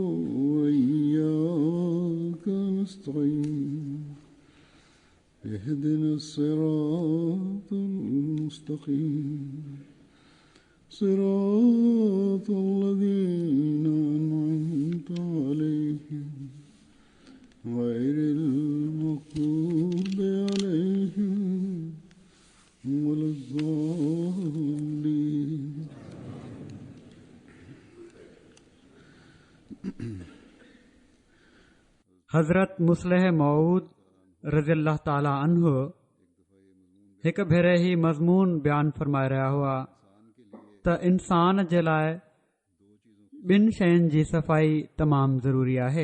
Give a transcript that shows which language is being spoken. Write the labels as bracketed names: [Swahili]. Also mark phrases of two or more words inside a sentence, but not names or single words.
[Arabic] وإياك نستعين اهدنا الصراط المستقيم صراط الذين أنعمت عليهم غير المغضوب عليهم ولا الضالين [Sindhi] हज़रत मुस्लिह मऊद [Arabic] رضي الله تعالى عنه [Sindhi] हिकु भेरे ही मज़मून बयानु फ़रमाए रहिया हुआ त इंसान जे लाइ ॿिनि शयुनि जी सफ़ाई तमामु ज़रूरी आहे।